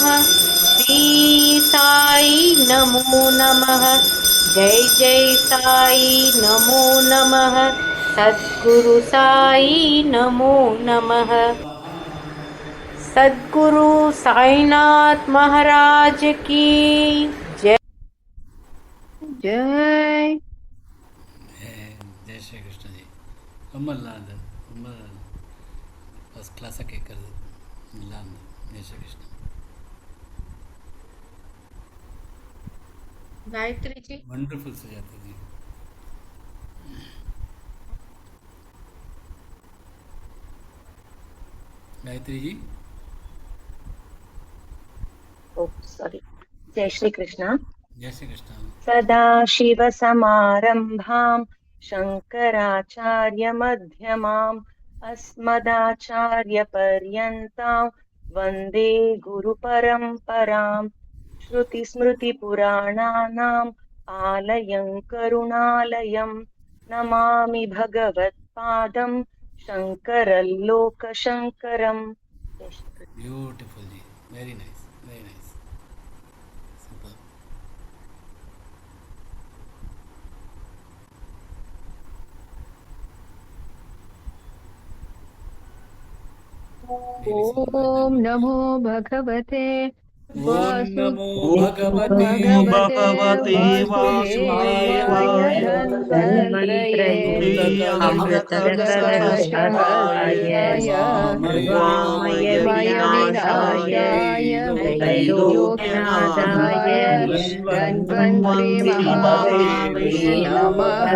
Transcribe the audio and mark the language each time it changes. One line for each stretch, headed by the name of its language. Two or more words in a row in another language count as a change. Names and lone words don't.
Sanskrit: श्री साई नमो नमः। जय जय साई नमो नमः। सद्गुरु साई नमो नमः।
Hindi: सद्गुरु साईनाथ महाराज की जय। जय जय श्री कृष्ण जी.
Kannada: ಒಮ್ಮಲ್ಲ ಅದು ತುಂಬ
English: first class-ಆಗಿ
Kannada: ಕೇಳ್ಕದು ಇಲ್ಲ ಅಂದು. ಜಯ ಶ್ರೀ ಕೃಷ್ಣ.
Hindi: गायत्री जी।
Kannada: ವಂಡರ್ಫುಲ್ ಸುಜಾತ ಜಿ.
Hindi: गायत्री जी. सॉरी। जय श्री कृष्ण। जय श्री कृष्ण.
Sanskrit: सदाशिवसमारम्भां शङ्कराचार्यमध्यमाम् अस्मदाचार्यपर्यन्तां वन्दे गुरुपरम्पराम्। श्रुतिस्मृतिपुराणानाम् आलयं करुणालयं नमामि भगवत्पादं शङ्करल्लोकशङ्करम्।
Hindi: जय श्री कृष्ण।
English: Beautiful ji. Very nice, very nice. Super.
Sanskrit: ओम नमो भगवते ಓಂ ನಮೋ भगवते वासुदेवाय धन्वन्त्रये अमृतकलशहस्ताय सर्वामय विनाशाय त्रैलोक्यनाथाय धन्वन्त्रि महावीरे नमः।